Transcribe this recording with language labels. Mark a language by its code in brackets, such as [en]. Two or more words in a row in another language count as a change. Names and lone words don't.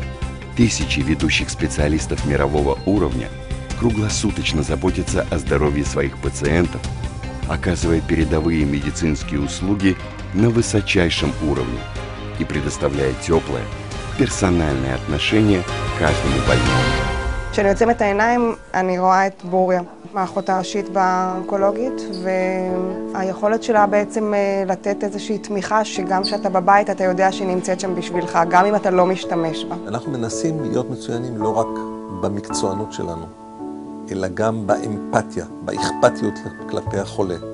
[ru] Тысячи ведущих специалистов мирового уровня круглосуточно заботятся о здоровье своих пациентов, оказывая передовые медицинские услуги на высочайшем уровне и предоставляя теплое, персональное отношение к каждому больному. [he] כשאני עוצמת את העיניים, אני רואה את בוריה, האחות הראשית באונקולוגית, והיכולת שלה בעצם לתת איזושהי תמיכה שגם כשאתה בבית אתה יודע שהיא נמצאת שם בשבילך, גם אם אתה לא משתמש בה. אנחנו מנסים להיות מצוינים לא רק במקצוענות שלנו, אלא גם באמפתיה, באכפתיות כלפי החולה.